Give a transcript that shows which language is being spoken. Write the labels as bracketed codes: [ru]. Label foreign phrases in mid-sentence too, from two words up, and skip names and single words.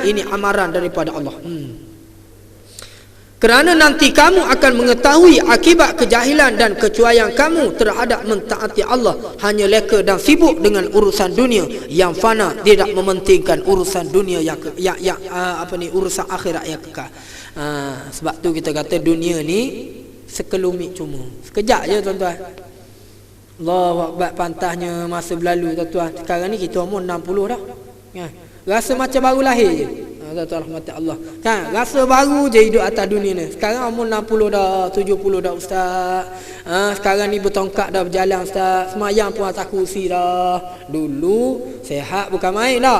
[ms] Ini amaran daripada Allah. Kerana nanti kamu akan mengetahui akibat kejahilan dan kecuaian kamu terhadap mentaati Allah. Hanya leka dan sibuk dengan urusan dunia yang fana, tidak mementingkan urusan dunia yang urusan akhirat yang kekal. Sebab tu kita kata dunia ni sekelumit cuma. Sekejap je, tuan-tuan. [ar] الله أكبر, [ms] pantahnya masa berlalu, tuan-tuan. Sekarang ni kita umur 60 dah. Rasa macam baru lahir je. Tuan-tuan rahmati Allah. Kan, rasa baru je hidup atas dunia ni. Sekarang umur 60 dah, 70 dah ustaz. Sekarang ni bertongkat dah berjalan ustaz. Semayang pun atas kursi dah. Dulu sehat bukan main dah.